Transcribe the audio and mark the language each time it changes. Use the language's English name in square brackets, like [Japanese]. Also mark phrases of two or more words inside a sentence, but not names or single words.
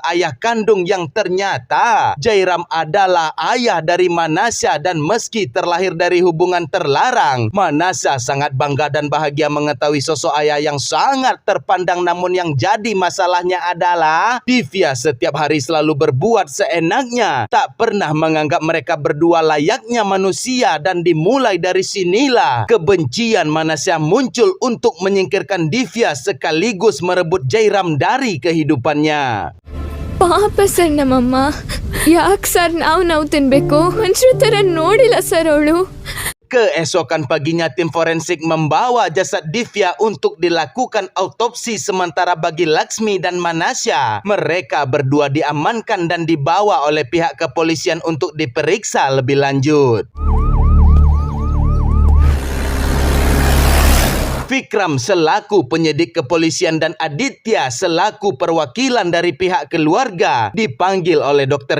[Indonesian] ayah kandung yang ternyata Jairam adalah ayah dari Manasa dan meski terlahir dari hubungan terlarang, Manasa sangat bangga dan bahagia mengetahui sosok ayah yang sangat terpandang namun yang jadi masalahnya adalah Divya setiap hari selalu berbuat seenaknya, tak pernah menganggap mereka berdua layaknya manusia dan dimulai dari sinilah kebencian Manasa muncul untuk menyingkirkan Divya sekaligus merebut Jairam dari kehidupannya. [Kannada] ಪಾಪ ಸರ್ ನಮ್ಮಮ್ಮ ಯಾಕೆ ಸರ್ ನಾವು ತಿನ್ಬೇಕು ಮನುಷ್ಯರ ಥರ ನೋಡಿಲ್ಲ ಸರ್ ಅವಳು. [Indonesian] Keesokan paginya tim forensik membawa jasad Divya untuk dilakukan autopsi sementara bagi Laksmi dan Manasa mereka berdua diamankan dan dibawa oleh pihak kepolisian untuk diperiksa lebih lanjut. Vikram selaku penyidik kepolisian dan Aditya selaku perwakilan dari pihak keluarga dipanggil oleh Dr.